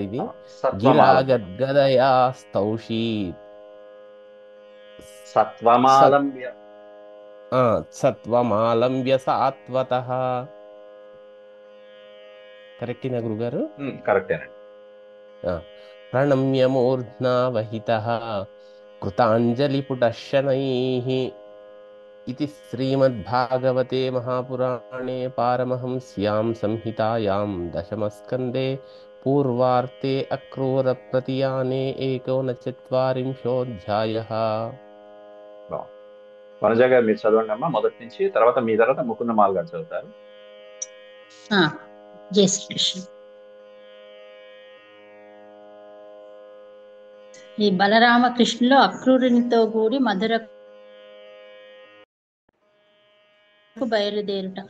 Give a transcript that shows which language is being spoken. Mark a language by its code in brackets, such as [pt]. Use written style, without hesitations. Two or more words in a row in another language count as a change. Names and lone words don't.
[sa] ఇది గిరా గద్గదయా స్తౌషీత్ సత్వమాలంబ్య సాత్వతః. [te] కరెక్టేనా గురుగారు? కరెక్టేనండి. [sa] ప్రణమ్యమూర్ధ్నావహితః కృతాంజలిపుటః శనైః इति श्रीमद्भागवते महापुराणे पारमहंस्यां संहितायां दशमस्कन्धे पूर्वार्ते अक्रूरप्रतियाने 49 [te] వనజ గారు మీరు చదవండి అమ్మా మొదటి నుంచి. తర్వాత మీ తర్వాత ముకుందమాల గారు చదువుతారు. జై శ్రీకృష్ణ. ఈ బలరామకృష్ణులు అక్రూరునితో కూడి మధురకు బయలుదేరుట.